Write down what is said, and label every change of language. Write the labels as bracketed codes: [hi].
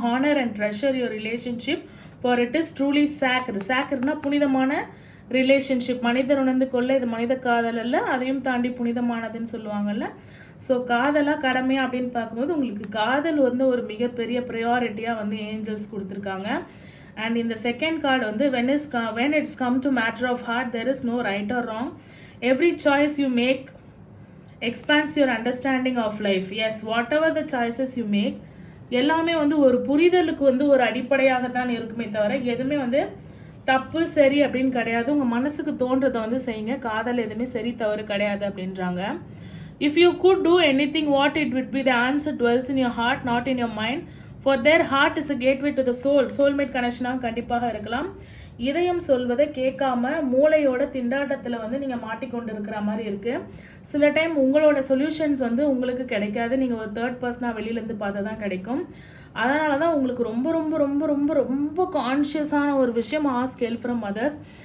[en] Honour and treasure your relationship for it is truly sacred. [ta] சாக்ரட்னா புனிதமான relationship. மனிதர் உணர்ந்து கொள்ள இது மனித காதல் அல்ல, அதையும் தாண்டி புனிதமானதுன்னு சொல்லுவாங்கல்ல. ஸோ காதலாக கடமையாக அப்படின்னு பார்க்கும்போது உங்களுக்கு காதல் வந்து ஒரு மிகப்பெரிய ப்ரையாரிட்டியாக வந்து ஏஞ்சல்ஸ் கொடுத்துருக்காங்க. அண்ட் இந்த செகண்ட் கார்டு வந்து [en] when it's come to matter of heart, there is no right or wrong. Every choice you make expands your understanding of life. Yes, whatever the choices you make, [ta] எல்லாமே வந்து ஒரு புரிதலுக்கு வந்து ஒரு அடிப்படையாக தான் இருக்குமே தவிர எதுவுமே வந்து தப்பு சரி அப்படின்னு கிடையாது. உங்கள் மனசுக்கு தோன்றதை வந்து செய்யுங்க. காதல் எதுவுமே சரி தவறு கிடையாது அப்படின்றாங்க. [en] If you could do anything, what it would be? The answer dwells in your heart, not in your mind. For their heart is a gateway to the soul. [ta] Soulmate கனெக்ஷனாக கண்டிப்பாக இருக்கலாம். இதயம் சொல்வதை கேட்காம மூளையோட திண்டாட்டத்தில் வந்து நீங்கள் மாட்டிக்கொண்டு இருக்கிற மாதிரி இருக்குது. சில டைம் உங்களோட சொல்யூஷன்ஸ் வந்து உங்களுக்கு கிடைக்காது, நீங்கள் ஒரு தேர்ட் பர்சனாக வெளியிலேருந்து பார்த்தா தான் கிடைக்கும். அதனால தான் உங்களுக்கு ரொம்ப ரொம்ப ரொம்ப ரொம்ப ரொம்ப கான்ஷியஸான ஒரு விஷயம், [en] Ask help from others.